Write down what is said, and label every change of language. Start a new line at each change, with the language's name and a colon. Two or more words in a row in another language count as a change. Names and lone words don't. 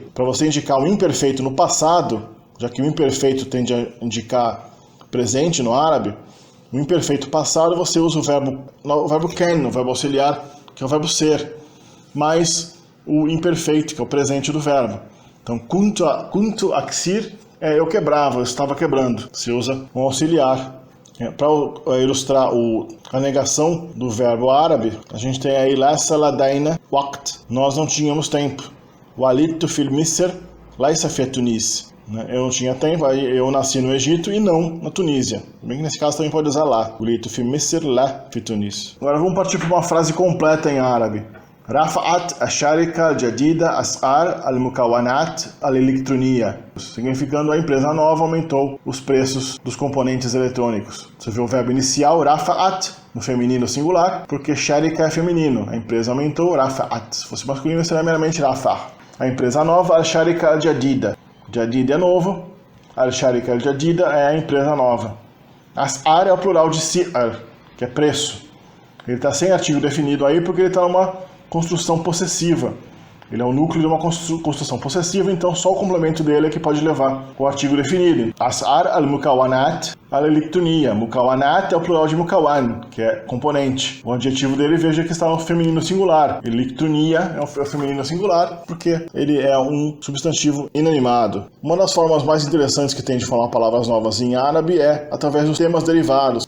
Portuguese: Para você indicar um imperfeito no passado, já que o imperfeito tende a indicar presente no árabe, no imperfeito passado você usa o verbo ken, o verbo auxiliar, que é o verbo ser, mais o imperfeito, que é o presente do verbo. Então,
Arabic: كنت أكسر
Portuguese: é eu quebrava, eu estava quebrando. Você usa um auxiliar. Para ilustrar a negação do verbo árabe, a gente tem aí
Arabic: ليس لدينا وقت.
Portuguese: Nós não tínhamos tempo.
Arabic: ولدت في مصر ليس في تونس.
Portuguese: Eu não tinha tempo, aí eu nasci no Egito e não na Tunísia. Bem que nesse caso também pode usar lá.
Arabic: ولدت في مصر لا في تونس.
Portuguese: Agora vamos partir para uma frase completa em árabe.
Arabic: رفعت الشركة الجديدة أسعار المكونات الإلكترونية.
Portuguese: Significando a empresa nova aumentou os preços dos componentes eletrônicos. Você viu o verbo inicial, rafa'at, no feminino singular, porque sharika é feminino. A empresa aumentou, rafa'at. Se fosse masculino, seria meramente rafa'. A empresa nova,
Arabic: الشركة الجديدة.
Portuguese: Jadida é novo,
Arabic: الشركة الجديدة
Portuguese: é a empresa nova. As'ar é o plural de si'ar, que é preço. Ele está sem artigo definido aí porque ele está numa construção possessiva. Ele é o núcleo de uma construção possessiva, então só o complemento dele é que pode levar o artigo definido.
Arabic: أسعار المكونات الإلكترونية.
Portuguese: Mukawanat é o plural de mukawan, que é componente. O adjetivo dele, veja que está no feminino singular. Elektronia é o feminino singular, porque ele é um substantivo inanimado. Uma das formas mais interessantes que tem de formar palavras novas em árabe é através dos temas derivados.